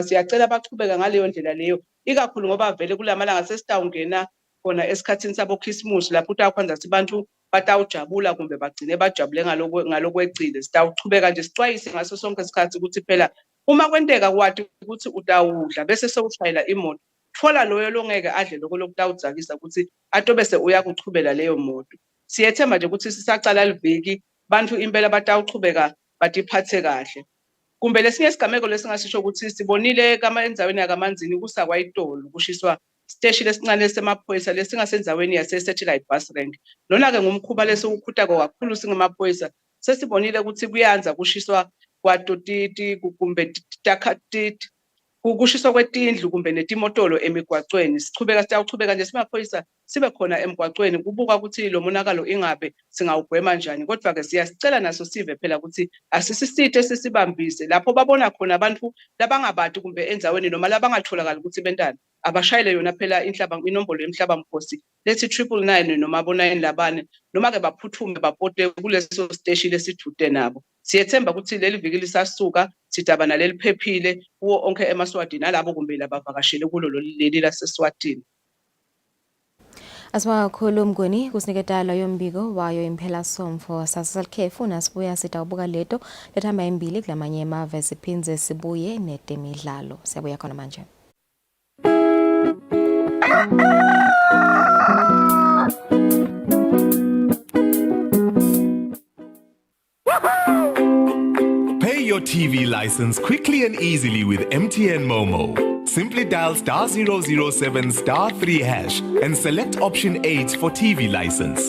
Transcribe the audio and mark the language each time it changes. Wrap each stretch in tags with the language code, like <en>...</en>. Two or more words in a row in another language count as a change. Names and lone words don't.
<ss>siyacela bachubeka ngaleyo ndlela leyo ikakhulu ngoba vele kulamalanga sesitawungena khona esikhathini sabo Christmas lapho utakwenza sibantu batawujabula kumbe bagcine bajabule ngalokwecile sitawuchubeka nje sixwayise ngaso sonke isikhathi ukuthi phela uma kwenteka kwathi ukuthi utawudla bese sewushayela imoto thola loyo longeke adle lokho lokutawudzakisa ukuthi atobe se uyakuchubela leyo moto. Siyethemba nje ukuthi sisacala liviki bantu impela batawuchubeka batiphathe kahle. Kumbe lesinye isigameko lesingasisho ukuthi sibonile kama enzaweni yakamanzini kusakwayitolo kushiswa station lesincane semaphoyisa lesingasenzaweni yase</ss> <en>satellite bus rank.</en> <ss>Lona ke ngumkhuba lesikukhutha kakhulu singemaphoyisa sesibonile ukuthi kuyanza kushiswa kwatotiti kumbe takhatiti kushiswa kwetindlu kumbe netimotolo emigwacweni. Sitawuchubeka nje simaphoyisa sibe khona emgwacweni kubuka ukuthi lo monakalo ingabe singawugwema njani kodwa ke siyasicela naso sive phela ukuthi asisisithe sisibambise lapho babona khona abantu labangabati kumbe enzaweni noma labangatholakala ukuthi bentana abashayele yona phela inombolo yemhlaba mkhosi lethi 999 noma bo9 labane noma ke baphuthume bapote kuleso station lesithute nabo. Siyethemba ukuthi leli viki lisasuka sidabana leliphephile kuwo onke eMaswati nalabo kumbe labavakashele kulo leli laseSwatini. Asibonga kakhulu Mnguni kusiniketala yombiko wayo impela somfo sasalkhefu nasibuya sitawubuka leto lethamba embili kulamanye emave siphinze sibuye netemidlalo. Siyabuya khona manje.</ss> <en>Pay your TV license quickly and easily with MTN Momo. Simply dial *007 *3 hash and select option 8 for TV license.</en>